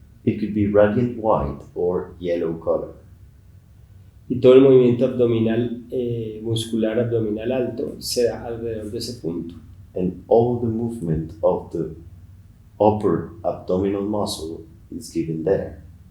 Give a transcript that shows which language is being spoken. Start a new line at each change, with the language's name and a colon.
English: It could be radiant white or yellow color.
Spanish: Y todo el movimiento abdominal, muscular abdominal alto se da alrededor de ese punto.
English: and all the movement of the upper abdominal muscle is given there.